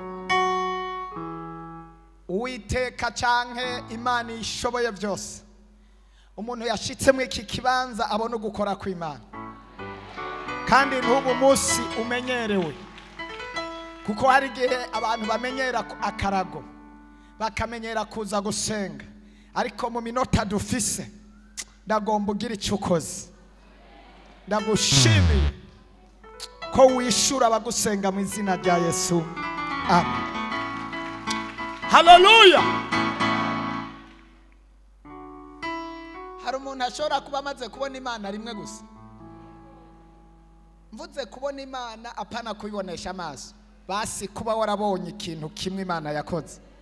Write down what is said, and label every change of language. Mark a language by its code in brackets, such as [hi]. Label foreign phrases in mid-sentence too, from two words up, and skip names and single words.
[rn] Uwiteka canke Imana ishoboye byose, umuntu yashitse mu iki kibanza abona gukora kw'Imana, kandi n'ubu munsi umenyerewe, kuko hari igihe abantu bamenyera akarago, bakamenyera kuza gusenga, ariko mu minota dufise ndagomba ugira icyo ukoze. ndagushimiye ko wishura abagusenga mu izina rya Yesu. Amen. Haleluya. Hari umuntu ashobora kuba amaze kubona Imana rimwe gusa. Mvuze kubona Imana apana kuyibonesha amaso, basi kuba warabonye ikintu kimwe Imana yakoze.